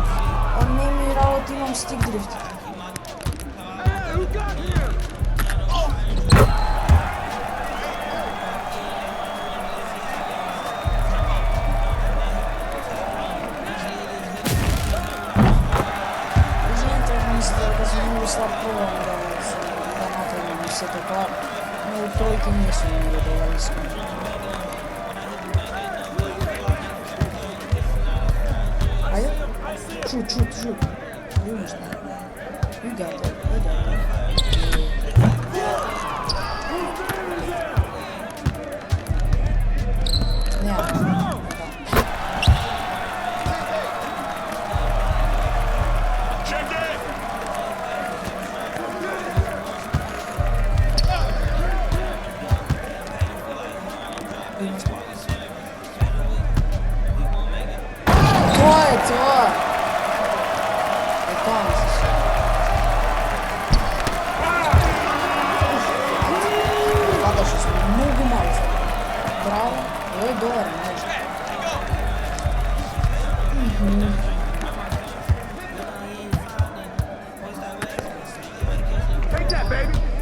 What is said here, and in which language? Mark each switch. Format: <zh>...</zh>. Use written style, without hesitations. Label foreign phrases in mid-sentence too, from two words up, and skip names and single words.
<mk>Не ми работи, имам стик дрифт. Извините, ако мислите дека сум многу слаб пробам да натренирам и сето тоа, но тројки не сум многу добар искрено. Ајде.</mk> <en>Shoot. You got it. Check it!</en> <mk>Тоа е тоа. Ваташе се многу малко. Браво, ој добар може.</mk> <en>Take that, baby!</en>